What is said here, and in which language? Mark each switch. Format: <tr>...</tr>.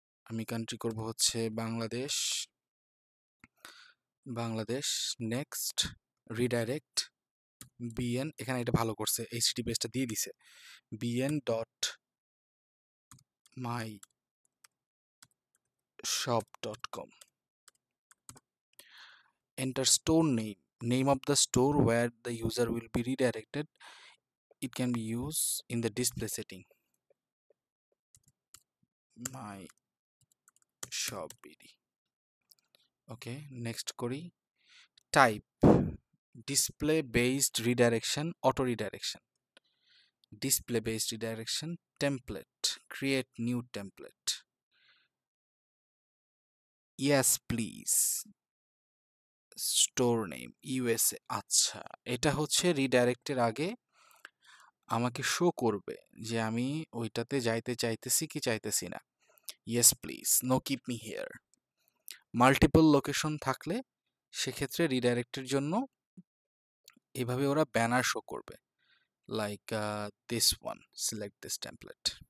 <bn>আমি কান্ট্রি করব হচ্ছে Bangladesh, Bangladesh. Next, redirect BN, এখানে এটা ভালো করছে, HTTPS-টা দিয়ে দিছে, bn.myshop.com.</bn> <en>Enter store name, name of the store where the user will be redirected. It can be used in the display setting. My shop bd. Okay, next করি। Type, display based redirection, auto redirection, display based redirection, template, create new template. Yes please, store name USA।</en> <bn>আচ্ছা, এটা হচ্ছে রিডাইরেক্টের আগে আমাকে show করবে যে আমি ওইটাতে যাইতে চাইতেছি কি চাইতেছি না।</bn> <en>Yes please, no keep me here.</en> <bn>Multiple location থাকলে সেক্ষেত্রে রিডাইরেক্টের জন্য এভাবে ওরা ব্যানার শো করবে,</bn> <en>Like this one, select this template.</en>